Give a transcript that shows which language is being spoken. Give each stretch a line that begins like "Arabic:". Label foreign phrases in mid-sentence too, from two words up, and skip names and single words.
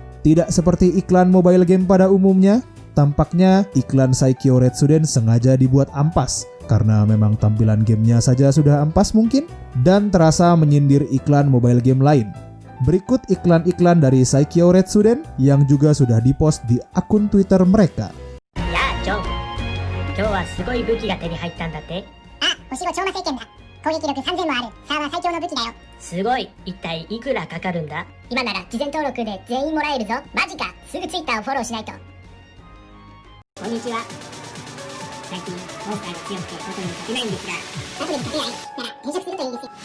Indonesian: Tidak seperti iklan
English: mobile game
Indonesian: pada umumnya, tampaknya iklan Saikyo Retsuden sengaja dibuat ampas karena memang tampilan gamenya saja sudah ampas mungkin, dan terasa menyindir iklan
English: mobile game
Indonesian: lain. Berikut iklan-iklan dari Saikyo Retsuden yang juga sudah dipost di akun Twitter mereka.
Japanese: Ya, John. 今日はすごい武器が手に入ったんだって。あ、星5超魔聖剣だ。攻撃力3000もあるサーバー最強の武器だよ。すごい。一体いくらかかるんだ？今なら事前登録で全員もらえるぞ。マジか。すぐ Twitter をフォローしないと。こんにちは。最近モンスターが強くて外に勝てないんですが、後で勝てないなら転職するといいんですよ。